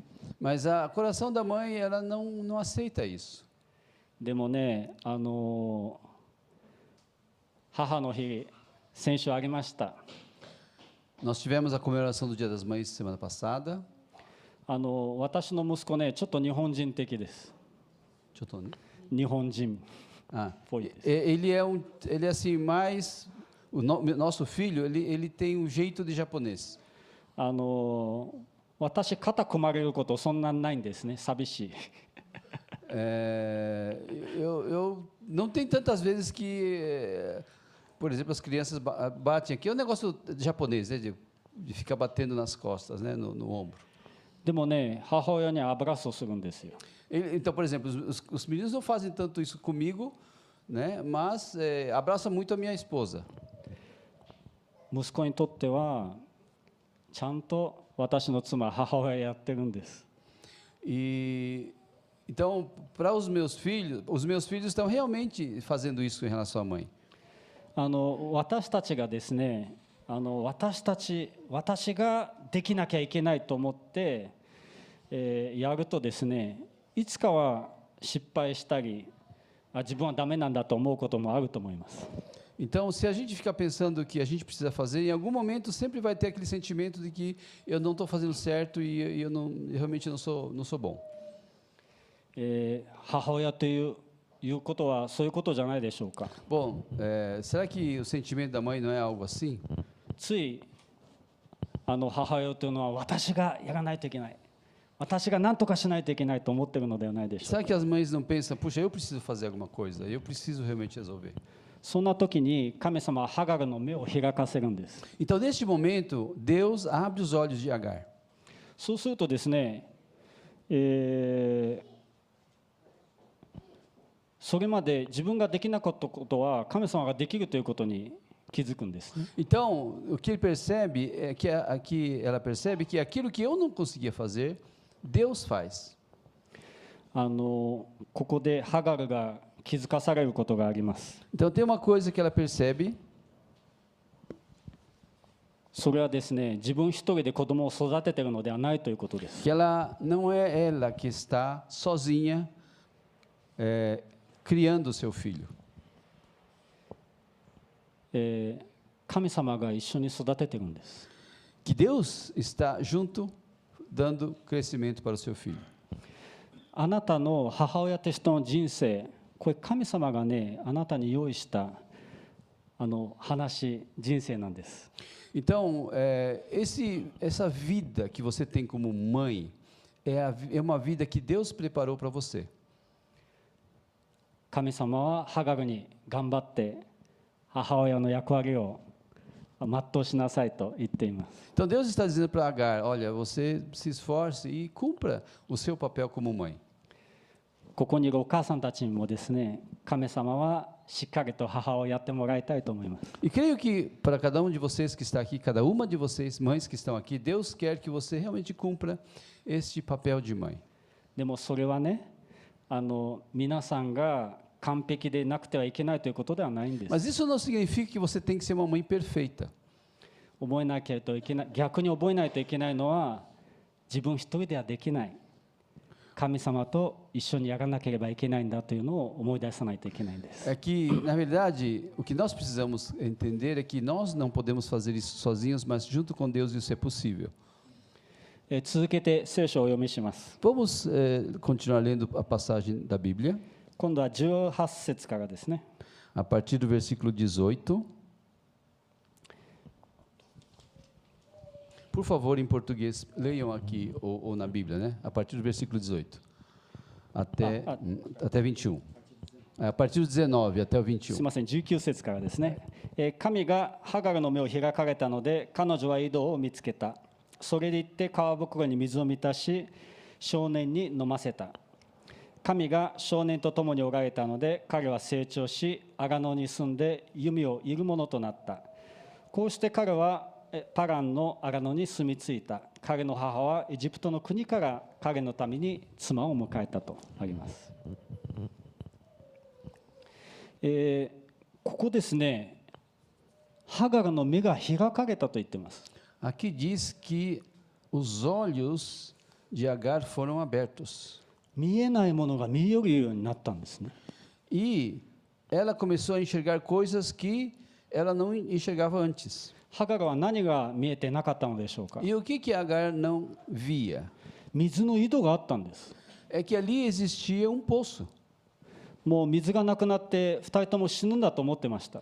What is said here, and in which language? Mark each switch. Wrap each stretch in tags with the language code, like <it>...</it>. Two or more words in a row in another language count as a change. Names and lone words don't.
<pt>Mas o coração da mãe, ela não aceita isso.</pt> <ja>でもね、母の日先週ありました。</ja> <pt>Nós tivemos a comemoração do Dia das Mães semana passada.</pt> <ja>私の息子ね、ちょっと日本人的です。</ja> <pt>Deixa eu tô, né?</pt> <ja>日本人</ja> <pt>Foi.</pt> <ja>っぽいです。</ja> <pt>Ele é assim mais nosso filho, ele tem um jeito de japonês.</pt> <ja>私肩組まれることそんなにないんですね。寂しい。</ja> <pt>Eu não tem tantas vezes que, por exemplo, as crianças batem aqui. É um negócio japonês, né, de ficar batendo nas costas, né, no ombro.</pt> <ja>でもね、母親にはアブラスをするんですよ。</ja> <pt>Então, por exemplo, os meninos não fazem tanto isso comigo, né, mas abraça muito a minha esposa.</pt> <ja>息子にとってはちゃんと私の妻母親やってるんです。</ja> <pt>E então, para os meus filhos estão realmente fazendo isso em relação à mãe.</pt> <ja>私たちがですね、私ができなきゃいけないと思って、やるとですね、いつかは失敗したり、自分はダメなんだと思うこともあると思います。</ja> <pt>Então, se a gente ficar pensando que a gente precisa fazer, em algum momento sempre vai ter aquele sentimento de que eu não estou fazendo certo e eu realmente não sou bom.</pt> <ja>母親ということはそういうことじゃないでしょうか。</ja> <pt>Bom, será que o sentimento da mãe não é algo assim?</pt> <ja>つい母親というのは私がやらないといけない、私が何とかしないといけないと思っているのではないでしょう</ja> <pt>Será que as mães não pensam, puxa, eu preciso fazer alguma coisa, eu preciso realmente resolver?</pt> <ja>そんな時に神様はハガルの目を開かせるんです。</ja> <pt>Então, neste momento, Deus abre os olhos de Agar.</pt> <ja>そうするとですね、それまで自分ができなかったことは神様ができるということに気づくんですね。</ja> <pt>Então, o que ele percebe é que aqui ela percebe que aquilo que eu não conseguia fazer, Deus faz.</pt> <ja>ここでハガルが気づかされることがあります。</ja> <pt>Então, tem uma coisa que ela percebe,</pt> <ja>それはですね、自分一人で子供を育てているのではないということです。</ja> <pt>que ela não é ela que está sozinha criando o seu filho.</pt> <ja>神様が一緒に育てているんです。</ja> <pt>Que Deus está junto, dando crescimento para o seu filho.</pt> <ja>あなたの母親としての人生、これ神様がね、あなたに用意した人生なんです。</ja> <pt>Então, essa vida que você tem como mãe é uma vida que Deus preparou para você.</pt> <ja>神様はハガルに頑張って母親の役割を全うしなさいと言っています。</ja> <pt>Então, Deus está dizendo para Agar, olha, você se esforce e cumpra o seu papel como mãe.</pt> <ja>ここにいるお母さんたちにもですね、神様はしっかりと母をやってもらいたいと思います。</ja> <pt>E creio que para cada um de vocês que está aqui, cada uma de vocês, mães que estão aqui, Deus quer que você realmente cumpra este papel de mãe.</pt> <ja>でもそれはね、皆さんが完璧でなくてはいけないということではないんです。</ja> <pt>Mas isso não significa que você tem que ser uma mãe perfeita.</pt> <ja>覚えなきゃといけない、逆に覚えないといけないのは自分一人ではできない。神様と一緒にやらなければいけないんだというのを思い出さないといけないんです。</ja> <pt>É que, na verdade, o que nós precisamos entender é que nós não podemos fazer isso sozinhos, mas junto com Deus isso é possível.</pt> <ja>続けて聖書をお読みします。</ja> <pt>Vamos continuar lendo a passagem da Bíblia,</pt> <ja>今度は18節からですね。</ja> <pt>a partir do versículo 18. Por favor, em português, leiam aqui ou na Bíblia, né? A partir do versículo 18 até 21. A partir do 19 até o 21.</pt> <ja>すみません、19節からですね。神がハガルの目を開かれたので、彼女は井戸を見つけた。それで行って川袋に水を満たし、少年に飲ませた。神が少年と共におられたので、彼は成長し、アガノに住んで弓を射る者となった。こうして彼はパランのアガノに住み着いた。彼の母はエジプトの国から彼のために妻を迎えたとあります。ここですね、ハガルの目が開かれたと言っています。</ja> <pt>Aqui diz que os olhos de Agar foram abertos.</pt> <ja>見えないものが見えるようになったんですね。</ja> <pt>E ela começou a enxergar coisas que ela não enxergava antes.</pt> <ja>ハガルは何が見えてなかったのでしょうか。</ja> <pt>E o que Agar não via?</pt> <ja>水の井戸があったんです。</ja> <pt>É que ali existia um poço.</pt> <ja>もう水がなくなって2人とも死ぬんだと思ってました。</ja>